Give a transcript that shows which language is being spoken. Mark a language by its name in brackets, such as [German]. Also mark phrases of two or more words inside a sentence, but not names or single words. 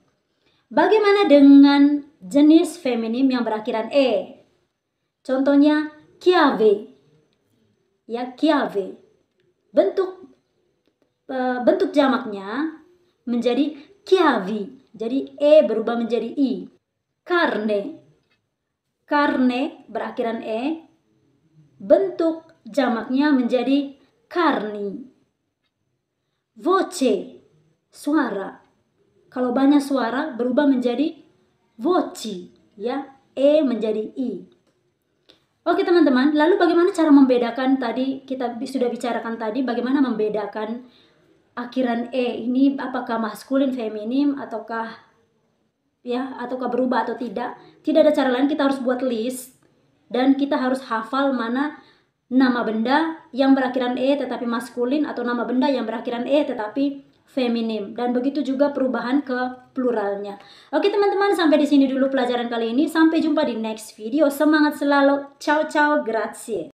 [Indonesian] Bagaimana dengan jenis feminim yang berakhiran E? Contohnya chiave. Ya, chiave. Bentuk jamaknya menjadi chiavi. Jadi E berubah menjadi I. Carne. Carne berakhiran E. Bentuk jamaknya menjadi carni. Voce, suara. Kalau banyak suara berubah menjadi voci, ya. E menjadi I. Oke teman-teman, lalu bagaimana cara membedakan tadi, kita sudah bicarakan tadi bagaimana membedakan akhiran E ini apakah maskulin, feminim ataukah berubah atau tidak. Tidak ada cara lain, kita harus buat list. Dan kita harus hafal mana nama benda yang berakhiran E tetapi maskulin atau nama benda yang berakhiran E tetapi feminim, dan begitu juga perubahan ke pluralnya. Oke teman-teman, sampai di sini dulu pelajaran kali ini. Sampai jumpa di [English] next video. [Indonesian] Semangat selalu. [Italian] Ciao ciao, grazie.